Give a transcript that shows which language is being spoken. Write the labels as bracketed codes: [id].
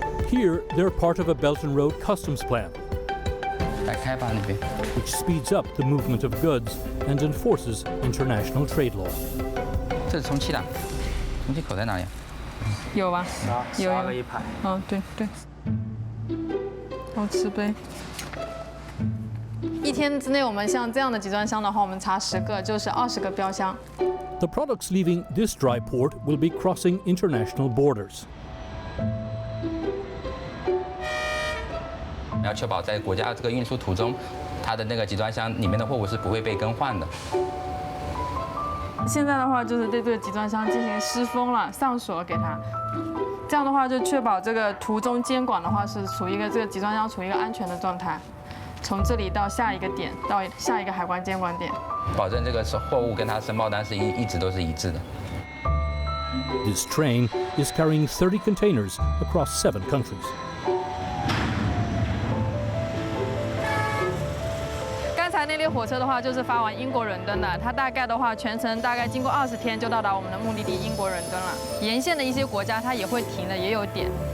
[en] Here, they're part of a Belt and Road customs plan, [zh] 来开吧那边。 [en] which speeds up the movement of goods and enforces international trade law. [zh] 这是充气的，充气口在哪里？有吧？有 12个一排。哦，对对。好，瓷杯。一天之内，我们像这样的集装箱的话，我们查10个，就是20个标箱。 [en] The products leaving this dry port will be crossing international borders. [zh] 要确保在国家这个运输途中，它的那个集装箱里面的货物是不会被更换的。现在的话就是对这个集装箱进行湿封了，上锁给它。这样的话就确保这个途中监管的话是处于一个这个集装箱处于一个安全的状态，从这里到下一个点，到下一个海关监管点，保证这个货物跟它申报单是一直都是一致的。 [en] This train is carrying 30 containers across 7 countries. [zh] 刚才那列火车的话，就是发往英国伦敦的，它大概的话全程大概经过20天就到达我们的目的地英国伦敦了。沿线的一些国家它也会停的，也有点。